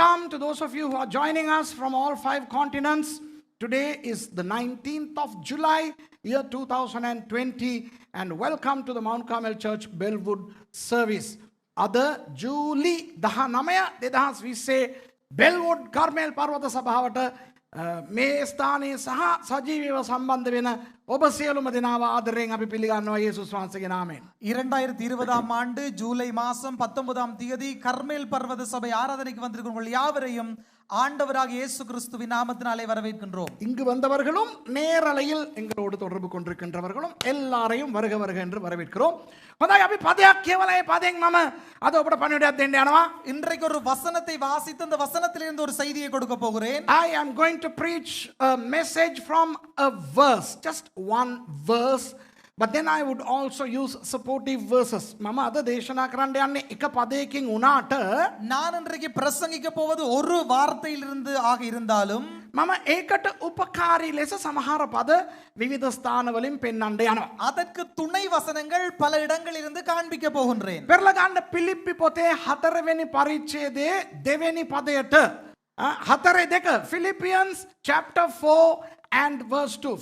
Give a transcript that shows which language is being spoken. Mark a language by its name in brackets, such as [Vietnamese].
[English] to those of you who are joining us from all 5 continents. Today is the 19th of July, year 2020, and welcome to the Mount Carmel Church Bellwood service. [Sinhala] Ada July 19 2020 Bellwood Carmel Parwata Sabhavata මේ ස්ථානයේ සහ සජීවීව සම්බන්ධ වෙන ඔබ සියලුම දෙනාව ආදරයෙන් අපි පිළිගන්නවා යේසුස් වහන්සේගේ නාමයෙන්. [Tamil] 2020 ஆண்டு ஜூலை மாதம் 19ஆம் தேதி கர்மேல் பர்வத சபை ஆராதனைக்கு வந்திருக்கும் உங்கள் யாவரையும் ஆண்டவராக இயேசு கிறிஸ்துவின் நாமத்தினாலே வரவேற்கின்றோம். இங்கு வந்தவர்களும் நேரலையில் எங்களோடு தொடர்பு கொண்டிருக்கின்றவர்களும் எல்லாரையும் வருக வருக என்று வரவேற்கிறோம். [Sinhala] හොඳයි අපි පදයක් කියවලා ඒ පදයෙන් මම අද ඔබට පණිවිඩයක් දෙන්න යනවා. [Tamil] இன்றைக்கு ஒரு வசனத்தை வாசித்து அந்த வசனத்திலிருந்து ஒரு செய்தியை கொடுக்க போகிறேன். [English] I am going to preach a message from a verse, just one verse, but then I would also use supportive verses. [Sinhala] මම අද දේශනා කරන්න යන්නේ එක පදයකින් උනාට [Tamil] நான் இன்றைக்கு பிரசங்கிக்க போவது ஒரு வார்த்தையிலிருந்து ஆக இருந்தாலும் [Sinhala] මම ඒකට උපකාරී ලෙස සමහර පද විවිධ ස්ථානවලින් පෙන්වන්න යනවා. [Tamil] அதற்கு துணை வசனங்கள் பல இடங்களில் இருந்து காண்பிக்க போகின்றேன். [Sinhala] පෙරලා ගන්න පිලිප්පි පොතේ 4 වෙනි පරිච්ඡේදයේ 2 වෙනි පදයට 4:2 [English] Philippians chapter 4 and verse 2.